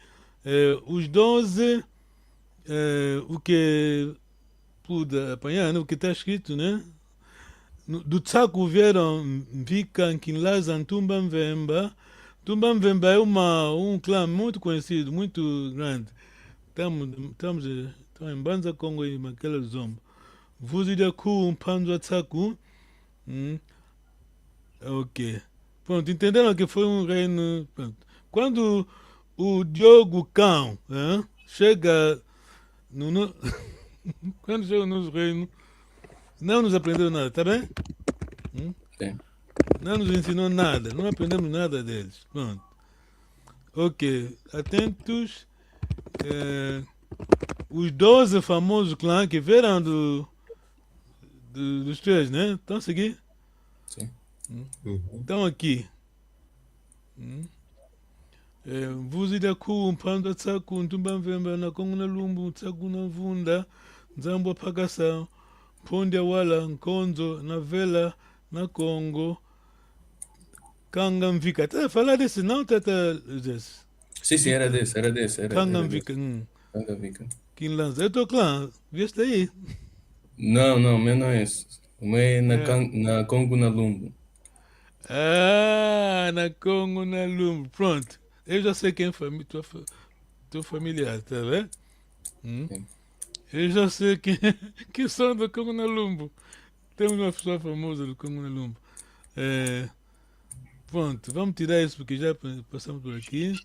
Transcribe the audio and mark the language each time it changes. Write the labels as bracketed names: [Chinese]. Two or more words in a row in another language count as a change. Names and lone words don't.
[Portuguese] Os 12, o que pude apanhar, né, o que está escrito, né? Do Tsaku vieram Mvika, Nkinlaza, Ntumbamvemba. Tumbamvemba é um clã muito conhecido, muito grande. Estamos em Banza, Congo e Makela Zomba. Vuzidaku, Panzo Tsaku. Ok. Pronto, entenderam que foi um reino. Pronto. Quando o Diogo Cão chega no. Quando chega no nosso reino, não nos aprendeu nada, tá bem? Sim. Não nos ensinou nada, não aprendemos nada deles. Pronto. Ok, atentos. Os 12 famosos clãs que vieram dos 3, né? Estão a seguir? Sim. Estão aqui. Vuzidaku, Mpanda Tsaku, Ntumbamvemba, Nakongo na Lumbu, Tsaku na Vunda, Nzambo Pakassa, Pondia Wala, Nkonzo, na Vela, na Congo, Kangamvika. Tá falar desse não, Tata Jess? Sim, era desse. Kangamvika. Kangamvika. Kinlanza. É teu clã, vieste aí. Não, não, o meu não é esse. O meu é É. na Congo, na Lumbo. Ah, na Congo, na Lumbo. Pronto. Eu já sei quem é tua familiar, tá vendo? Hum? Sim. Eu já sei quem são do Congo na Lumbo. Temos uma pessoa famosa do Congo na Lumbo. É, pronto, vamos tirar isso porque já passamos por aqui.